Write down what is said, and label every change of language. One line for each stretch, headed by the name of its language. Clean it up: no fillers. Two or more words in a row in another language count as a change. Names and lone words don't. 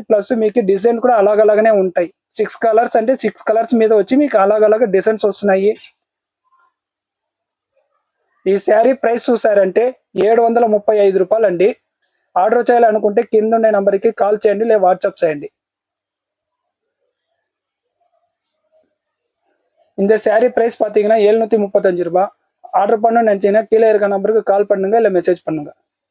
Telugu: ప్లస్ మీకు డిజైన్ కూడా అలాగనే ఉంటాయి. 6 కలర్స్ అంటే 6 కలర్స్ మీద వచ్చి మీకు అలాగ డిజైన్స్ వస్తున్నాయి. ఈ శారీ ప్రైస్ చూసారంటే 735 రూపాయలు అండి. ఆర్డర్ చేయాలనుకుంటే కింద ఉండే నంబర్కి కాల్ చేయండి, లేదా వాట్సాప్ చేయండి.
Tamil: இந்த saree பிரைஸ் பாத்தீங்கன்னா 735 ரூபாய். ஆர்டர் பண்ணணும்னு நினைச்சீங்கன்னா கீழே இருக்க நம்பருக்கு கால் பண்ணுங்க, இல்லை மெசேஜ் பண்ணுங்க.